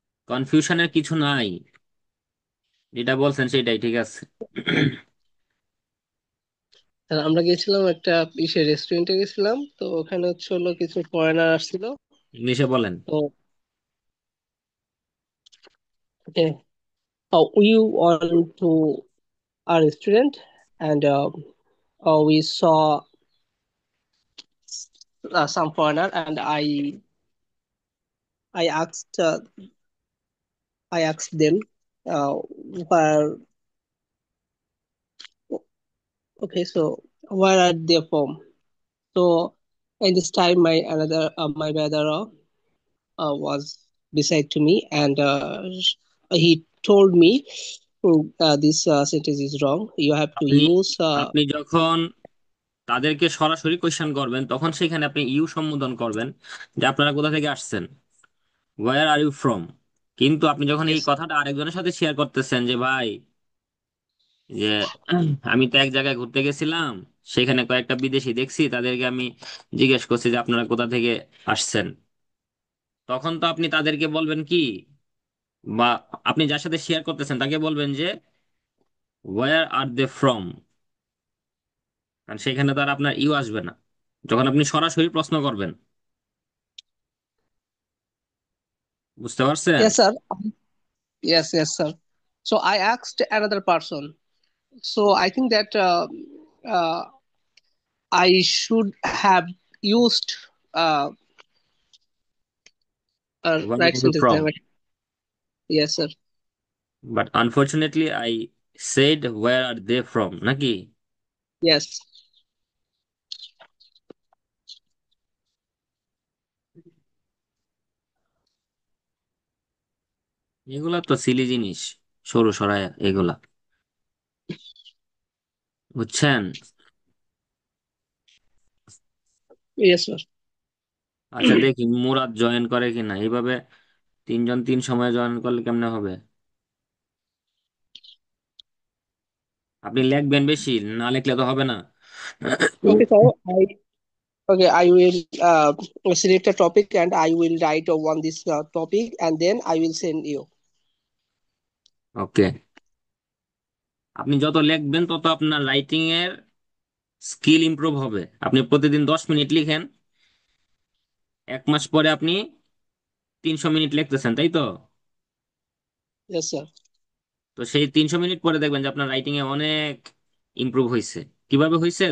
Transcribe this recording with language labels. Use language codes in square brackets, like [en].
[bn] কনফিউশনের কিছু নাই, যেটা বলছেন সেটাই ঠিক আছে। আমরা গেছিলাম একটা ইসে রেস্টুরেন্টে গেছিলাম, তো ওখানে হচ্ছে হলো কিছু ফরেনার আসছিল। ইংলিশে বলেন। [en] তো we went to a restaurant, and we saw some foreigner, and I asked I asked them where, okay, so where are they from? So in this time, my brother was beside to me, and he told me, this sentence is wrong. You have to [bn] আপনি [en] use [bn] আপনি যখন তাদেরকে সরাসরি question করবেন তখন সেখানে আপনি you সম্বোধন করবেন, যে আপনারা কোথা থেকে আসছেন, [en] Where are you from. [bn] কিন্তু আপনি যখন এই [en] yes. [bn] কথাটা আরেকজনের সাথে শেয়ার করতেছেন, যে ভাই, যে আমি তো এক জায়গায় ঘুরতে গেছিলাম, সেখানে কয়েকটা বিদেশি দেখছি, তাদেরকে আমি জিজ্ঞেস করছি যে আপনারা কোথা থেকে আসছেন, তখন তো আপনি তাদেরকে বলবেন কি, বা আপনি যার সাথে শেয়ার করতেছেন তাকে বলবেন যে [en] Where are they from. [bn] কারণ সেখানে তো আর আপনার ইউ আসবে না যখন আপনি সরাসরি প্রশ্ন করবেন। বুঝতে পারছেন? [en] Yes, sir. Yes, yes, sir. So I asked another person. So I think that uh, I should have used uh, a where right are they sentence from, there. Yes, sir. But unfortunately I said where are they from নাকি। Yes. [bn] এগুলা তো Seely জিনিস, সরু সরায়া এগুলা, বুঝছেন? [en] Yes, sir. [bn] আচ্ছা দেখি Murad join করে কিনা এইভাবে। তিনজন তিন সময় জয়েন করলে কেমনে হবে? আপনি লিখবেন বেশি, না লিখলে তো হবে না। [en] Okay, sir. I will select a topic and I will write on this topic and then I will send you. Okay. [bn] আপনি যত লিখবেন তত আপনার রাইটিং এর স্কিল ইমপ্রুভ হবে। আপনি প্রতিদিন 10 মিনিট লিখেন, 1 মাস পরে আপনি 300 মিনিট লিখতেছেন, তাই তো? [en] Yes, sir. [bn] তো সেই 300 মিনিট পরে দেখবেন যে আপনার রাইটিং এ অনেক ইমপ্রুভ হয়েছে। কিভাবে হয়েছে?